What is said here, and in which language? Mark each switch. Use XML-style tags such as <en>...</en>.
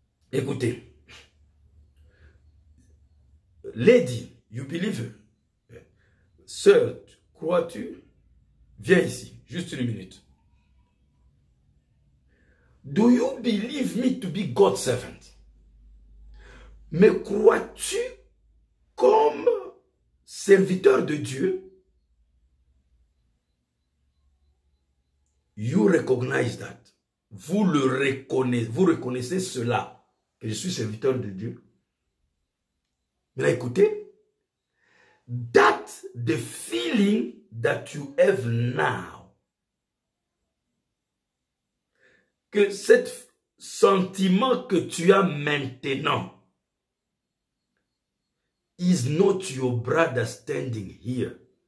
<fr>Écoutez,</fr> <en>Lady, you believe?</en> <fr>Sœur, crois-tu? Viens ici, juste une minute.</fr> <en>Do you believe me to be God's servant?</en> <fr>Me crois-tu comme serviteur de Dieu?</fr> <en>You recognize that.</en> <fr>Vous reconnaissez cela, que je suis serviteur de Dieu. Mais là, écoutez.</fr> <en>That's the feeling that you have now.</en> <fr>Que cet sentiment que tu as maintenant</fr> <en>is not your brother standing here.</en>